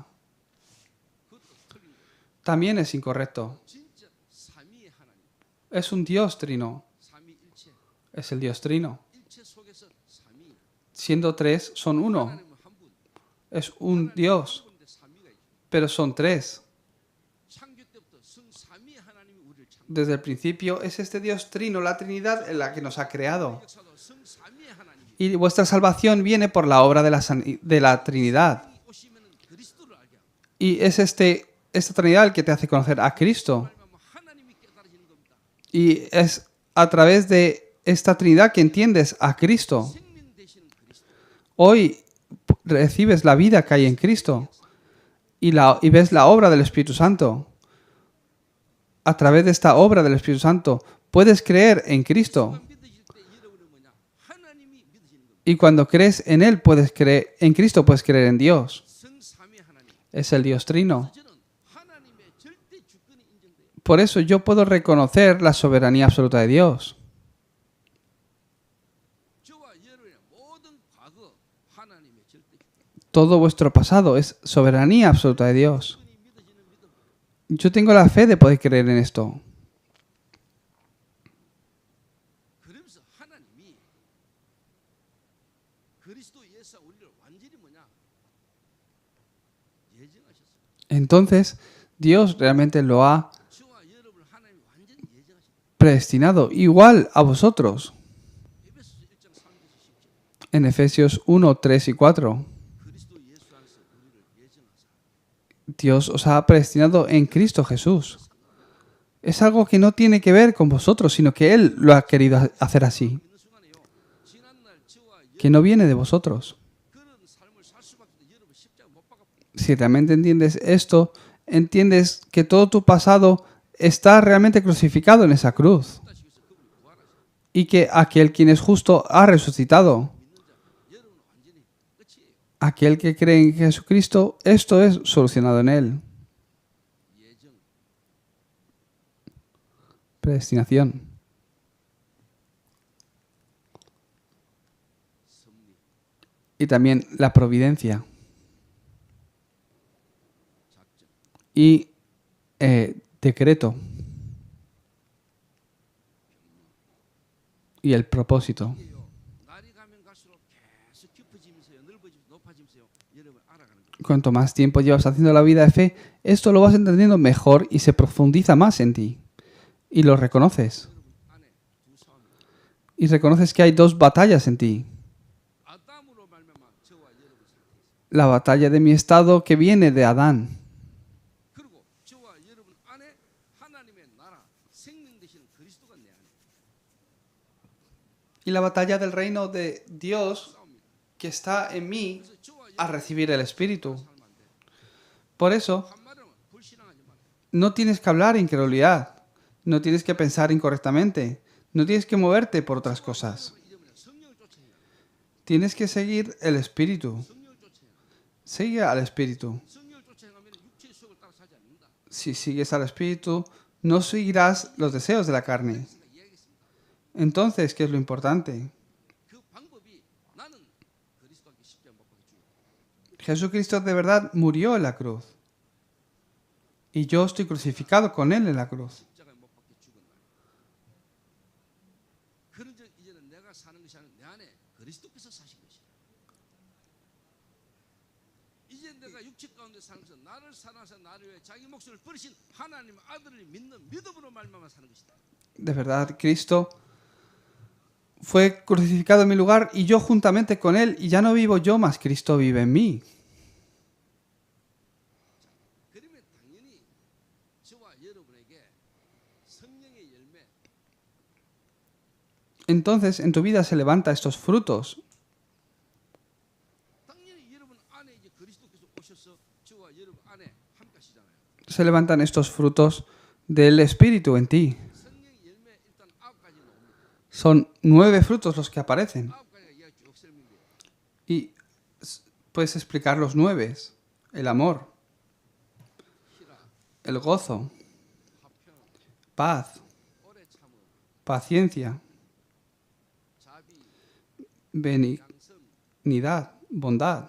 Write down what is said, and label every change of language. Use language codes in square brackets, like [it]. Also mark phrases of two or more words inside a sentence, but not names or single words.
[ko] 그것도 틀린 거예요. [es] También es incorrecto. [ko] 진짜 삼위의 하나님, [es] Es un Dios Trino. [ko] 삼위일체, [es] Es el Dios Trino. [ko] 일체 속에서 삼위. [es] Siendo tres, son uno. [ko] 하나님은 한 분. [es] Es un Dios, [ko] 한 분인데 삼위가 있죠. [es] pero son tres. [ko] 창조 때부터 성삼위의 하나님이 우리를 창조했어요. [es] desde el principio, es este Dios trino, la Trinidad, en la que nos ha creado. [ko] 역사도 성삼위의 하나님이 [es] Y vuestra salvación viene por la obra de la Trinidad. [ko] 오시면은 그리스도를 알게 하고 [es] Y es esta Trinidad el que te hace conocer a Cristo. [ko] 말하면 하나님이 깨달아지는 겁니다. [es] Y es a través de esta Trinidad que entiendes a Cristo. [ko] 생명 되시는 그리스도. [es] Hoy recibes la vida que hay en Cristo y ves la obra del Espíritu Santo. A través de esta obra del Espíritu Santo puedes creer en Cristo. [ko] 믿어질 때 여러분은 뭐냐? 하나님이 믿어지는 겁니다. [es] Y cuando crees en Él, puedes creer en Cristo, puedes creer en Dios. [ko] 성삼위의 하나님. [es] Es el Dios Trino. [ko] 저는 하나님의 절대 주권이 인정돼요. [es] Por eso yo puedo reconocer la soberanía absoluta de Dios. [ko] 저와 여러분의 모든 과거 하나님의 절대 주권. [es] Todo vuestro pasado es soberanía absoluta de Dios. [ko] 주권이 믿어지는 믿음. [es] Yo tengo la fe de poder creer en esto. [ko] 그러면서 하나님이 그리스도 예수와 우리를 완전히 뭐냐? 예정하셨어요. [es] Entonces, Dios realmente lo ha [ko] 저와 여러분을 하나님이 완전히 예정하셨어요. [es] predestinado igual a vosotros. [ko] 에베소서 1장 3절에서 10절. [es] En Efesios 1, 3 y 4. [ko] 그리스도 예수 안에서 우리를 예정하사. [es] Dios os ha predestinado en Cristo Jesús. Es algo que no tiene que ver con vosotros, sino que Él lo ha querido hacer así. [ko] 있는 순간에요. 지난날 저와 [es] Que no viene de vosotros. [ko] 그런 삶을 살 수밖에 없는데 여러분 십자가 못 박아. [es] Si realmente entiendes esto, entiendes que todo tu pasado está realmente crucificado en esa cruz. [ko] 다시 위해서 그분이 부활하셨어요. [es] Y que aquel quien es justo ha resucitado. [ko] 믿는 자 여러분은 완전히 끝이에요. [es] Aquel que cree en Jesucristo, esto es solucionado en Él. [ko] 예정. [es] Predestinación. [ko] 섭리. [es] Y también la providencia. [ko] 작정. [es] Y decreto. Y el propósito. [ko] 이게요. 날이 가면 갈수록 계속 깊어지면서요. 넓어지면서 높아지면서요. 여러분 알아가는 거예요. [es] Cuanto más tiempo llevas haciendo la vida de fe, esto lo vas entendiendo mejor y se profundiza más en ti. Y lo reconoces. [ko] 여러분 안에 두 싸움이. [es] Y reconoces que hay dos batallas en ti. [ko] 아담으로 말미암아 저와 여러분 상태에서. [es] La batalla de mi estado que viene de Adán. [ko] 그리고 저와 여러분 안에 하나님의 나라 생명 되시는 그리스도가 내 안에 [es] Y la batalla del reino de Dios [ko] 싸웁니다. [es] que está en mí [ko] 그래서 저와 [es] a [ko] 여러분 [es] recibir el Espíritu. [ko] 살면 안 돼. [es] Por eso, [ko] 한마디로 불신앙하지 말아요. [es] no tienes que hablar incredulidad. No tienes que pensar incorrectamente. No tienes que moverte por otras cosas. [ko] 이러면 성령을 쫓아야 돼. [es] Tienes que seguir el Espíritu. [ko] 성령을 쫓아야 돼. [es] Sigue al Espíritu. [ko] 성령을 쫓아가면 육체의 수욕을 따라 사지 않는다. [es] Si sigues al Espíritu, no seguirás los deseos de la carne. [ko] 그러니까 이야기했습니다. [es] Entonces, ¿qué es lo importante? [ko] 그 방법이 나는 그리스도께 십자가 못 박혀 죽었다. [es] Jesucristo de verdad murió en la cruz. Y yo estoy crucificado con Él en la cruz. [ko] 십자가에 못 박혀 죽은 날. 그런즉 이제는 내가 사는 것이 아니라 내 안에 그리스도께서 사신 것이다. 이제 내가 육체 가운데 사는 것은 나를 사랑하사 나를 위해 자기 목숨을 버리신 하나님 아들을 믿는 믿음으로 말미암아 사는 것이다. [es] De verdad, Cristo fue crucificado en mi lugar y yo juntamente con Él. Y ya no vivo yo, mas Cristo vive en mí. [ko] 그러면 당연히 저와 여러분에게 성령의 열매, [es] Entonces, en tu vida se levanta estos frutos. [ko] 당연히 여러분 안에 이제 그리스도께서 오셔서 저와 여러분 안에 함께하시잖아요. [es] Se levantan estos frutos del Espíritu en ti. [ko] 성령의 열매 일단 9가지 나옵니다. [es] Son 9 frutos los que aparecen. [ko] 9가지가 이야기 쭉 설명돼요. [es] Y puedes explicar los 9. El amor, [ko] 희락, [es] el gozo, [ko] 화평, [es] paz, [ko] 오래 참음, [es] paciencia, [ko] 자비, 양성, [es] benignidad, bondad,